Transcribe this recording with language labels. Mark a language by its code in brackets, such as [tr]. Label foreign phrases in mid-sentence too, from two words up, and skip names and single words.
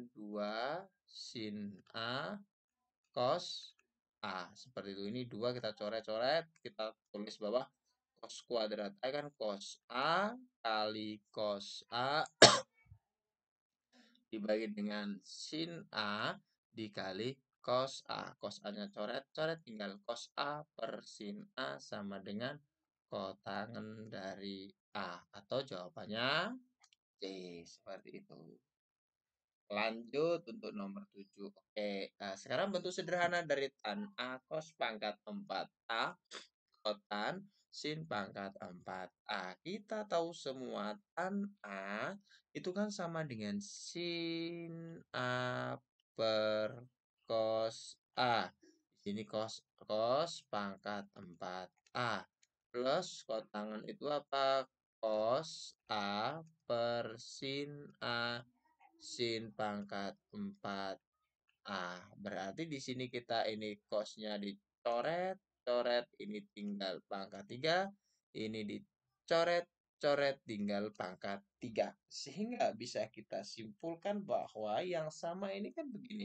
[id] 2 sin A cos A. Seperti itu. Ini 2 kita coret-coret, kita tulis bawah cos kuadrat A kan cos A kali cos A dibagi dengan sin A dikali cos A. Cos A-nya coret-coret, tinggal cos A per sin A sama dengan kotangan dari A. Atau jawabannya C. Seperti itu. Lanjut untuk nomor 7. Oke, sekarang bentuk sederhana dari tan A cos pangkat 4A kotan sin pangkat 4A. Kita tahu semua tan A itu kan sama dengan sin A per cos A. Di sini cos pangkat 4A. Plus kotangan itu apa? Cos A per sin A sin pangkat 4A. Berarti di sini kita ini cosnya dicoret, coret, ini tinggal pangkat 3, ini dicoret, coret, tinggal pangkat 3. Sehingga bisa kita simpulkan bahwa yang sama ini kan begini.